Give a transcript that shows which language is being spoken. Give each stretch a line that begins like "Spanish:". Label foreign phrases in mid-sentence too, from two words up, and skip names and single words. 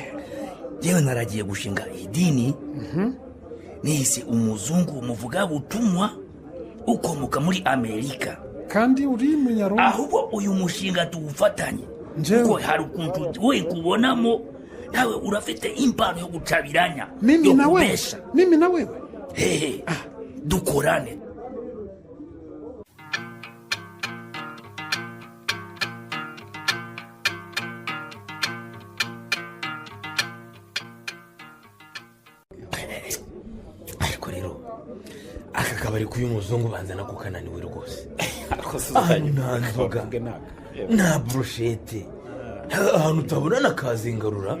Kinyarwanda: jewe naragiye gushinga idini nihise umuzungu umuvuga butumwa ukomoka muri Amerika kandi uri munyarwanda ahubwo uyu mushinga tuwufatanye kuko hari ukuntu we kubonamo nawe urafite impano yo gucabiranya
Swahili: mimi na wewe
Kinyarwanda: dukorane ariko rero aka kabari k'uyu muzungu banzana ko kananiwe rwose nta nzoga nta burushete ahantu utabona na kazingarura